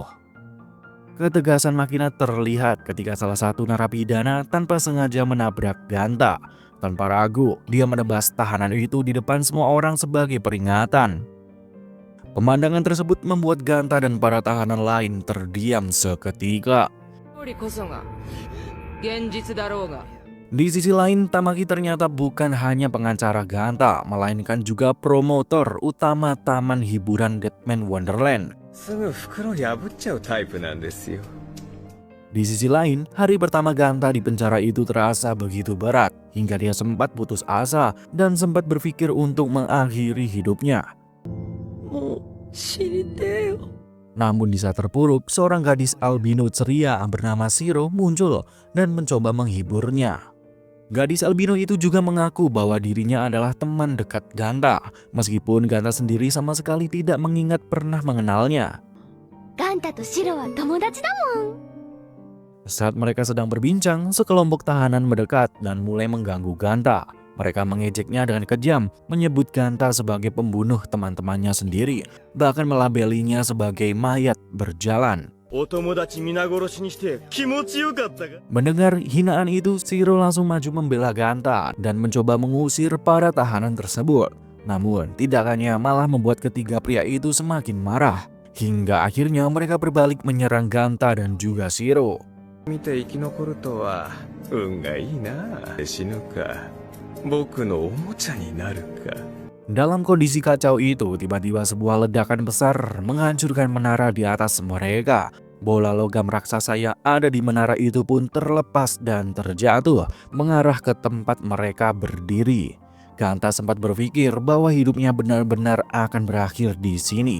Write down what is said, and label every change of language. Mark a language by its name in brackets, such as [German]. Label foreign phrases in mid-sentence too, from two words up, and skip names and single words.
[Indonesian] Ketegasan Makina terlihat ketika salah satu narapidana tanpa sengaja menabrak Ganta. Tanpa ragu, dia menebas tahanan itu di depan semua orang sebagai peringatan. Pemandangan tersebut membuat Ganta dan para tahanan lain terdiam seketika. [Japanese] 勝利こそが現実だろうが。 [Indonesian] Di sisi lain, Tamaki ternyata bukan hanya pengacara Ganta, melainkan juga promotor utama taman hiburan Deadman Wonderland. [Japanese] すぐ袋に破っちゃうタイプなんですよ。 [Indonesian] Di sisi lain, hari pertama Ganta di penjara itu terasa begitu berat, hingga dia sempat putus asa dan sempat berpikir untuk mengakhiri hidupnya. [Japanese] もう死にてえよ [Indonesian] Namun di saat terpuruk, seorang gadis albino ceria bernama Shiro muncul dan mencoba menghiburnya. Gadis albino itu juga mengaku bahwa dirinya adalah teman dekat Ganta, meskipun Ganta sendiri sama sekali tidak mengingat pernah mengenalnya. [Japanese] ガンタとシロは友達だもん。 [Indonesian] Saat mereka sedang berbincang, sekelompok tahanan mendekat dan mulai mengganggu Ganta. Mereka mengejeknya dengan kejam, menyebut Ganta sebagai pembunuh teman-temannya sendiri, bahkan melabelinya sebagai mayat berjalan. [Japanese] お友達皆殺しにして気持ちよかったか [Indonesian] Mendengar hinaan itu, Shiro langsung maju membela Ganta dan mencoba mengusir para tahanan tersebut. Namun, tindakannya malah membuat ketiga pria itu semakin marah. Hingga akhirnya mereka berbalik menyerang Ganta dan juga Shiro. [Japanese] 見て生き残るとは運がいいな。死ぬか僕のおもちゃになるか。 [Indonesian] Dalam kondisi kacau itu, tiba-tiba sebuah ledakan besar menghancurkan menara di atas mereka. Bola logam raksasa yang ada di menara itu pun terlepas dan terjatuh, mengarah ke tempat mereka berdiri. Ganta sempat berpikir bahwa hidupnya benar-benar akan berakhir di sini.